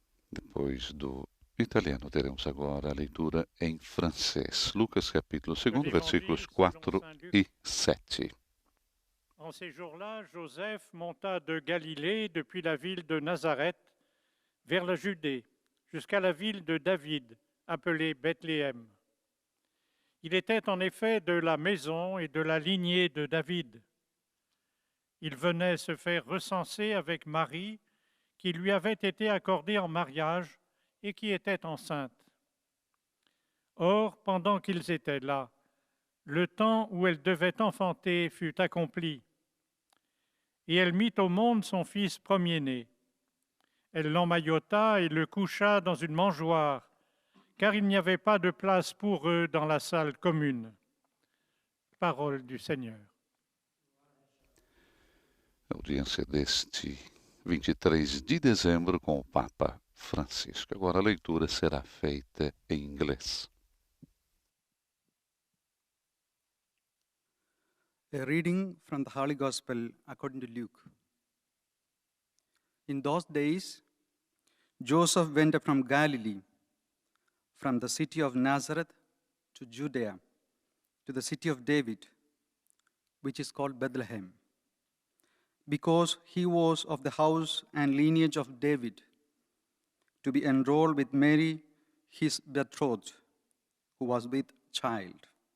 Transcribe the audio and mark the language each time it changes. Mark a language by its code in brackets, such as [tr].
[pt] Depois do italiano, teremos agora a leitura em francês. Lucas capítulo 2, versículos 4 e 7. [fr] En ces jours-là, Joseph monta de Galilée depuis la ville de Nazareth vers la Judée, jusqu'à la ville de David, appelée Bethléem. Il était en effet de la maison et de la lignée de David. Il venait se faire recenser avec Marie, qui lui avait été accordée en mariage et qui était enceinte. Or, pendant qu'ils étaient là, le temps où elle devait enfanter fut accompli. Et elle mit au monde son fils premier-né. Elle l'emmaillota et le coucha dans une mangeoire, car il n'y avait pas de place pour eux dans la salle commune. Parole du Seigneur. [pt] Audiência deste 23 de dezembro com o Papa Francisco. Agora a leitura será feita em inglês. [en] A reading from the Holy Gospel according to Luke. In those days, Joseph went up from Galilee, from the city of Nazareth to Judea, to the city of David, which is called Bethlehem, because he was of the house and lineage of David, to be enrolled with Mary, his betrothed, who was with child.